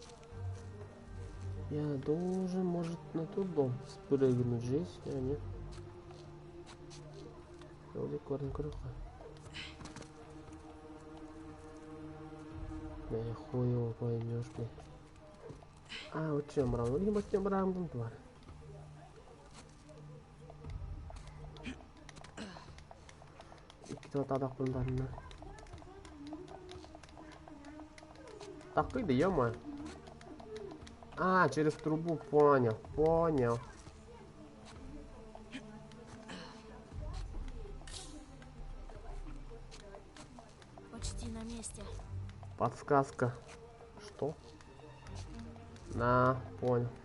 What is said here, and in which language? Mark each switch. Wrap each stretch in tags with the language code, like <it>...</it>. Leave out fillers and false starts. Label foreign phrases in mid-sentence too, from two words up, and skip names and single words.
<ru>Я должен, может, на тот дом спрыгнуть здесь, а нет. Вроде корень круга. Я хуй его поймешь, блядь. Вот чем брал? Либо тем брал, там тварь.</ru> <tr>Kita tak kullanma. Takıydı ya ama.</tr> <ru>А, через трубу, понял, понял. Почти на месте. Подсказка. Что? На, понял.</ru>